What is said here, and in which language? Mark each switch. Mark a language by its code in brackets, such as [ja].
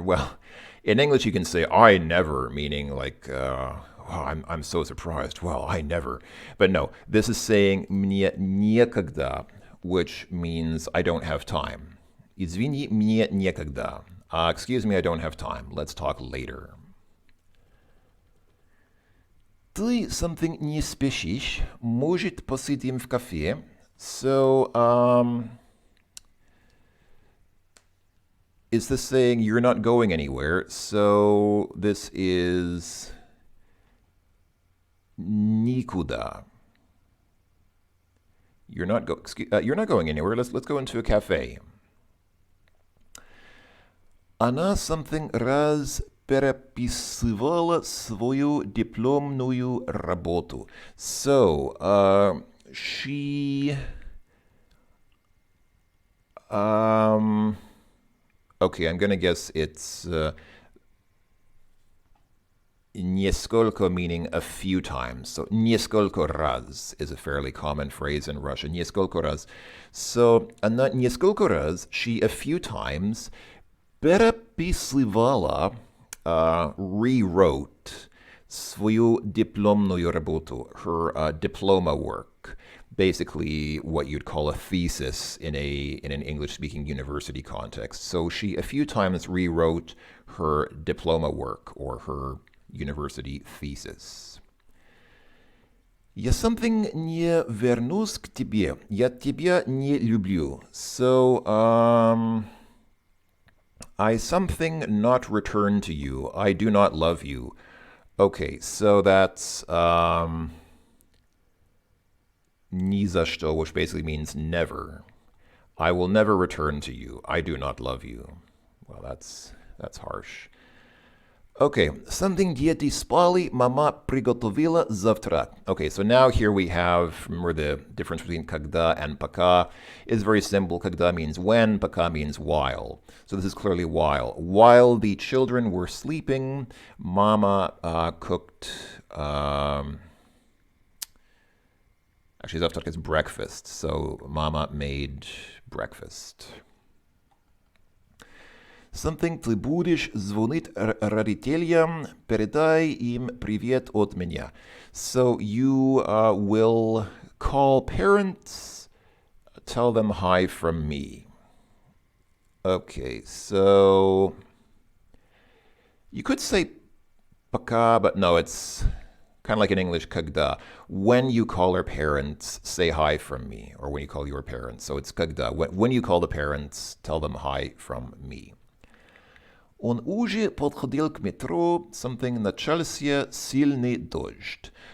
[en] Well, in English you can say I never, meaning like oh, I'm so surprised. Well, I never. But no, this is saying [ru] мне некогда, [en] which means I don't have time. [ru] Извини, мне некогда. [en] Excuse me, I don't have time. Let's talk later. [ru] Ты something не спешишь. Может, посидим в кафе? [en] So, is this saying you're not going anywhere? So this is никуда. You're not going anywhere. Let's go into a cafe. [ru] Она something раз переписывала свою дипломную работу. [en] So, she... okay, I'm going to guess it's... Несколько meaning a few times. So несколько раз is a fairly common phrase in Russian. Несколько раз. So [ru] она несколько раз, [en] she a few times, переписывала, rewrote [ru] свою дипломную работу, [en] her diploma work. Basically what you'd call a thesis in an English-speaking university context. So she a few times rewrote her diploma work or her university thesis. [ru] Я something не вернусь к тебе. Я тебя не люблю. [en] So, I something not return to you. I do not love you. Okay, so that's [ru] ни за что, [en] which basically means never. I will never return to you. I do not love you. Well, that's harsh. [ru] Okay, something dieti spali mama приготовила завтра. [en] Okay, so now here we have, remember the difference between когда and пока is very simple. Когда means when, пока means while. So this is clearly while. While the children were sleeping, mama cooked, actually завтрак is breakfast, so mama made breakfast. [ru] Something ты будешь звонить родителям, передай им привет от меня. [en] So you will call parents, tell them hi from me. Okay, so you could say пока, but no, it's kind of like in English, когда. When you call our parents, say hi from me, or when you call your parents. So it's когда. When you call the parents, tell them hi from me. [ru] Он уже подходил к метро, something начался сильный дождь.